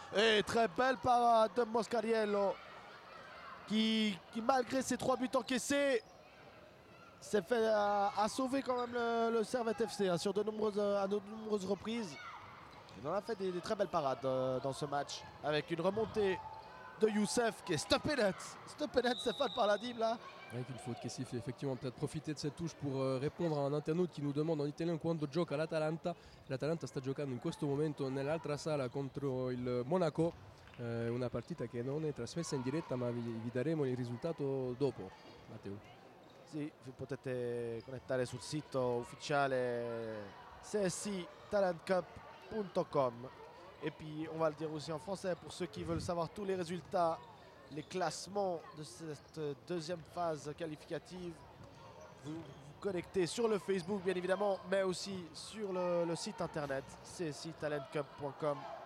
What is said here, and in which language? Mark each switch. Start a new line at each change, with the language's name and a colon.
French: Et très belle parade de Moscariello qui malgré ses 3 buts encaissés, s'est fait à sauver quand même le Servette FC hein, sur à de nombreuses reprises. Il en a fait des très belles parades dans ce match avec une remontée de Youssef qui est stoppé net. Stoppé net, Stéphane, par la Dib là. Avec une faute qui est sifflée, effectivement, peut-être profiter de cette touche pour répondre à un internaute qui nous demande en italien
Italian: quando gioca l'Atalanta. L'Atalanta sta giocando in questo momento nell'altra sala contro il Monaco, una partita che non è trasmessa in diretta ma vi daremo il risultato dopo, Matteo. Sì, vi potete connettare sul sito ufficiale csctalentcup.com.
French: Et puis on va le dire aussi en français pour ceux qui veulent savoir tous les résultats, les classements de cette deuxième phase qualificative. Vous vous connectez sur le Facebook bien évidemment, mais aussi sur le site internet csctalentcup.com.